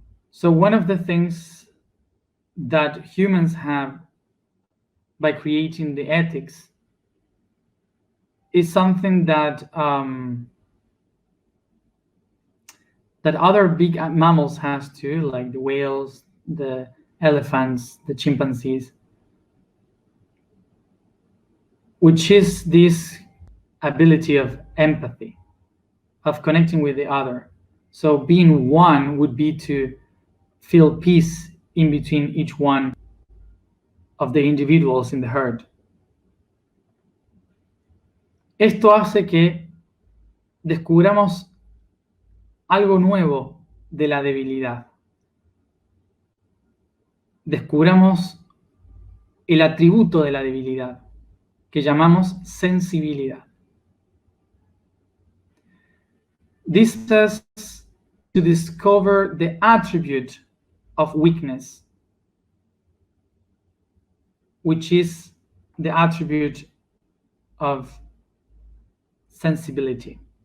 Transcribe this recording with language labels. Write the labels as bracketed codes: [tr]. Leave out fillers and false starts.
[en] So one of the things that humans have by creating the ethics is something that that other big mammals has too, like the whales, the elephants, the chimpanzees, which is this ability of empathy, of connecting with the other. So being one would be to feel peace in between each one of the individuals in the herd. [es] Esto hace que descubramos algo nuevo de la debilidad. Descubramos el atributo de la debilidad, que llamamos sensibilidad. [en] This is to discover the attribute of weakness, which is the attribute of sensibility.